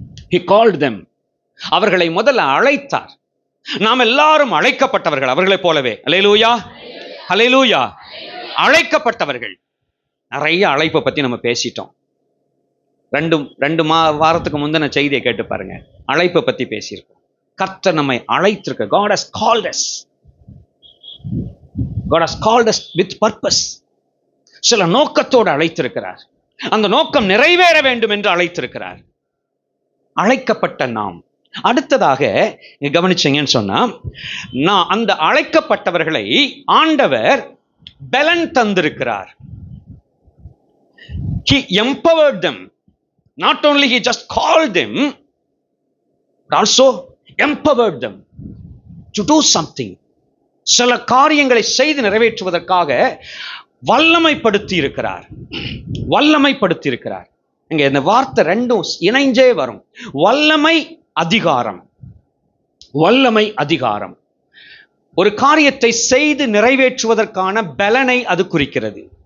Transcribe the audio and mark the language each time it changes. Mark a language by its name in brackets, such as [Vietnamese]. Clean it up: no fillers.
[English] he called them, [Tamil] அவர்களை முதல்ல அழைத்தார். நாம் எல்லாரும் அழைக்கப்பட்டவர்கள் அவர்களைப் போலவே. அல்லேலூயா, அல்லேலூயா. அழைக்கப்பட்டவர்கள். நிறைய அழைப்பை பத்தி நம்ம பேசிட்டோம். ரெண்டு வாரத்துக்கு முந்தின செய்தியை கேட்டு பாருங்க, அழைப்பை பத்தி பேசியிருக்கோம். கர்த்தர் நம்மை அழைத்திருக்க. [English] God has called us. God has called us with purpose. [Tamil] சில நோக்கத்தோடு அழைத்திருக்கிறார். அந்த நோக்கம் நிறைவேற வேண்டும் என்று அழைத்திருக்கிறார். அழைக்கப்பட்ட நாம் அடுத்ததாக கவனிச்சீங்கன்னு சொன்னா, நான் அந்த அழைக்கப்பட்டவர்களை ஆண்டவர் பலன் தந்திருக்கிறார். [English] He empowered them. Not only he just called them, but also empowered them to do something. [Tamil] சில காரியங்களை செய்து நிறைவேற்றுவதற்காக வல்லமைப்படுத்தி இருக்கிறார். வல்லமைப்படுத்தி இருக்கிறார். இங்க இந்த வார்த்தை ரெண்டும் இணைஞ்சே வரும். வல்லமை, அதிகாரம். வல்லமை, அதிகாரம். ஒரு காரியத்தை செய்து நிறைவேற்றுவதற்கான பலனை அது குறிக்கிறது.